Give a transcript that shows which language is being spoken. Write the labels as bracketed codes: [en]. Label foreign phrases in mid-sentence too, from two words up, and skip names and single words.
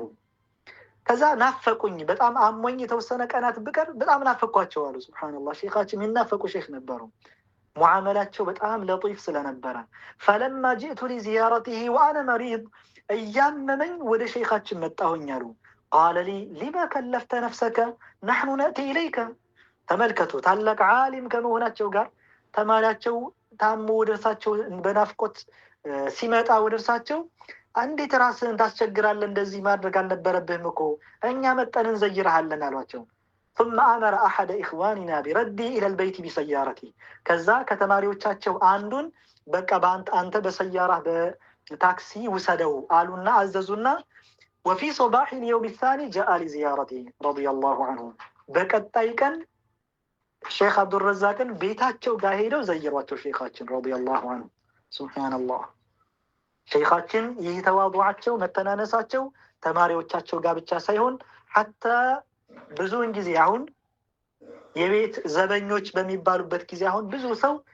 [am] ከዛ ናፈቁኝ፣ በጣም አሞኝ የተወሰነ ቀናት ብቀር በጣም ናፈቋቸው አሉ። ሱብሃንአላህ። ሼኻችን የሚናፈቁ ሼክ ነበሩ። ሙዓመላቸው በጣም ለጢፍ ስለነበረ [ar] فلما جئت لزيارته وأنا مريض፣ [am] እያመመኝ ወደ ሼኻችን መጣሁኝ አሉ። [ar] قال لي لما كلفت نفسك نحن نأتي إليك። [am] ተመልከቱ፣ ታላቅ ዓሊም ከመሆናቸው ጋር ተማሪያቸው ታሞ ወደ እርሳቸው በናፍቆት ሲመጣ ወደ እርሳቸው እንዴት ራስህን ታስቸግራለህ? እንደዚህ ማድረግ አልነበረብህም እኮ እኛ መጠን እንዘይርሃለን አሏቸው። [ar] ثم أمر أحد إخواننا بردي إلى البيت بسيارتي، [am] ከዛ ከተማሪዎቻቸው አንዱን በቃ አንተ በሰያራህ በታክሲ ውሰደው አሉና አዘዙና [ar] وفي صباح اليوم الثاني جاء لزيارته رضي الله عنه። [am] በቀጣይ ቀን ሼክ አብዱረዛቅን ቤታቸው ጋር ሄደው ዘይሯቸው ሼኻችን [ar] رضي الله عنه። [am] ሱብሃንአላህ። ሼኻችን ይህ ተዋዱዓቸው መተናነሳቸው ተማሪዎቻቸው ጋር ብቻ ሳይሆን ሐታ ብዙውን ጊዜ አሁን የቤት ዘበኞች በሚባሉበት ጊዜ አሁን ብዙ ሰው